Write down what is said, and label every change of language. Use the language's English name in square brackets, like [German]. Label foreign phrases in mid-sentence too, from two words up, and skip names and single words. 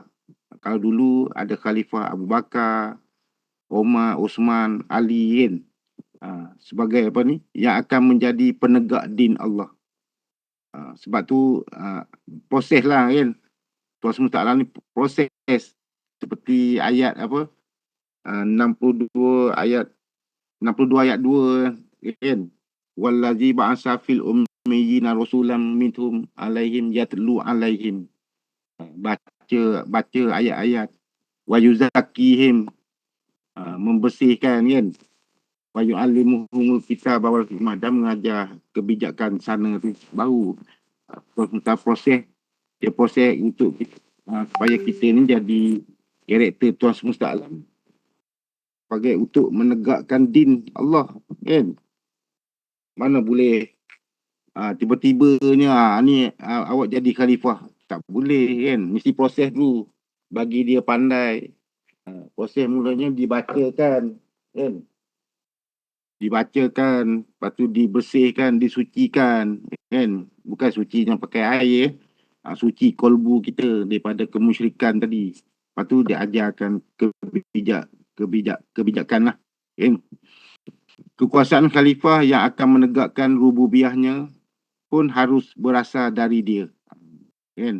[Malay] Kalau dulu ada khalifah Abu Bakar, Umar, Osman, Ali kan, sebagai apa ni yang akan menjadi penegak [Arabic] دين الله. [Malay] Sebab tu proses lah kan, Tuhan Semesta Alam ni proses seperti ayat apa 62 ayat 2 kan, [Arabic] والذي بعث في الأميين رسولا منهم عليهم يتلو عليهم, [Malay] baca ayat-ayat, [Arabic] ويزكيهم, [Malay] membersihkan kan, [Arabic] ويعلمهم الكتاب والحكمة, [Malay] dan mengajar kebijakan sana tu. Baru proses untuk supaya kita ni jadi karakter Tuhan Semesta Alam sebagai untuk menegakkan [Arabic] دين الله [Malay] kan. Mana boleh tiba-tibanya ni awak jadi khalifah, tak boleh kan, mesti proses dulu bagi dia pandai. Proses mulanya dibacakan kan, lepas tu dibersihkan, disucikan kan, bukan suci yang pakai air, suci kolbu kita daripada kemusyrikan tadi. Lepas tu diajarkan kebijakan lah kan. Kekuasaan khalifah yang akan menegakkan rububiyahnya pun harus berasal dari dia kan.